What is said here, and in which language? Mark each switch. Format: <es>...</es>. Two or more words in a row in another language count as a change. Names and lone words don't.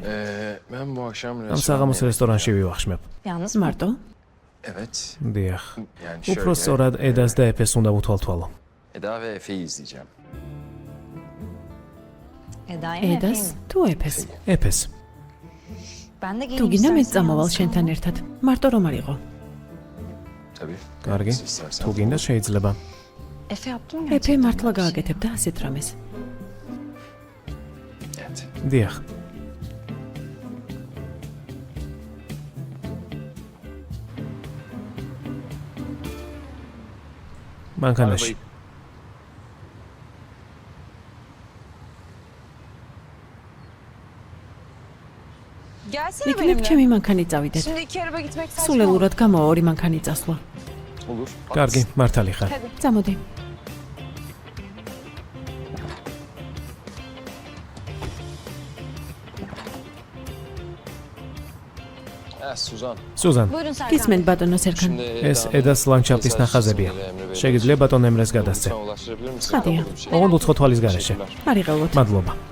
<tr>Ben bu akşam</tr> <ka>ამ საღამოს რესტორანში ვივახშმებ.</ka> <tr>Yalnız</tr> <ka>მარტო?</ka> <tr>Evet.</tr> <ka>დიახ.</ka> <tr>Yani</tr> <ka>უფრო</ka> <tr>şöyle,</tr> <ka>სწორად ედას და ეფეს უნდა უთვალთვალო.</ka> <tr>Eda ve Efe'yi izleyeceğim. Eda'yı</tr> <ka>ედას თუ ეფეს? ეფეს.</ka> <tr>Ben de</tr> <ka>თუ</ka> <tr>geleyim</tr> <ka>გინდა მეც</ka> <tr>istersen</tr> <ka>წამოვალ</ka> <tr>yalnız</tr> <ka>შენთან</ka> <tr>kalma.</tr> <ka>ერთად. მარტო რომ არ იყო.</ka> <tr>Tabii.</tr> <ka>კარგი.</ka> <tr>Siz istersen.</tr> <ka>თუ გინდა შეიძლება.</ka> <tr>Efe yaptın mı?</tr> <ka>ეფე მართლა გააკეთებდა ასეთ რამეს.</ka> <tr>Evet.</tr> <ka>დიახ. მანქანაში.</ka> <tr>Gelsene</tr> <ka>იქნებ</ka> <tr>benimle.</tr> <ka>ჩემი მანქანით წავიდეთ.</ka> <tr>Şimdi iki araba gitmek saçma.</tr> <ka>სულელურად გამოვა ორი მანქანით წასვლა.</ka> <tr>Olur.</tr> <ka>კარგი, მართალი ხარ. წამოდი. Suzan. სუზან,</ka> <tr>Buyurun Serkan.</tr> <ka>გისმენთ ბატონო სერგან.</ka> <tr>Şimdi</tr> <ka>ეს ედას ლანდშაფტის ნახაზებია. შეგიძლია ბატონ ემრეს გადასცე.</ka> <tr>Lütfen ulaştırabilir misin? Hadi ya. Yapmadığım şey.</tr> <ka>ოღონდ უცხო თვალის გარეშე. არიღელოთ. მადლობა.</ka>